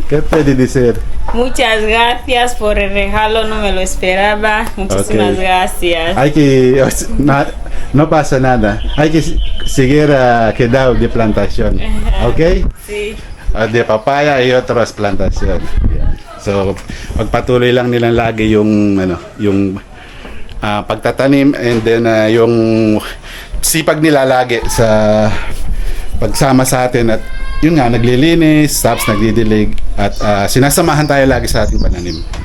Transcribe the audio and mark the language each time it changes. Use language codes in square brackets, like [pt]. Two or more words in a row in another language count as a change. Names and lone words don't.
[es] ¿Qué puede decir? Muchas gracias por el regalo, no me lo esperaba. Muchísimas Ok. gracias. Hay que... No pasa nada. Hay que seguir quedado de plantación. ¿Ok? Sí. De papaya y otras plantaciones. [tl] So, pagpatuloy lang nilang lagi yung pagtatanim, [en] and then [tl] yung sipag nila lagi sa pagsama sa atin, at yun nga, naglilinis, tapos nagdidilig, at sinasamahan tayo lagi sa ating pananim.